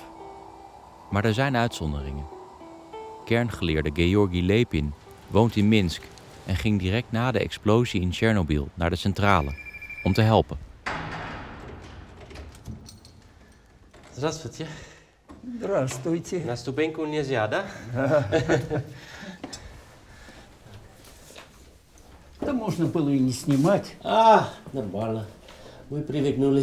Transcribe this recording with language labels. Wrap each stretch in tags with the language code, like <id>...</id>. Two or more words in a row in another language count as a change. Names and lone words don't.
<nl>Maar er zijn uitzonderingen. Kerngeleerde Georgi Lepin woont in Minsk en ging direct na de explosie in Tsjernobyl naar de centrale om te helpen.</nl> <ru>Здравствуйте. Здравствуйте. На ступеньку нельзя, да? Да можно было и не снимать. Нормально. Мы привыкнули.</ru>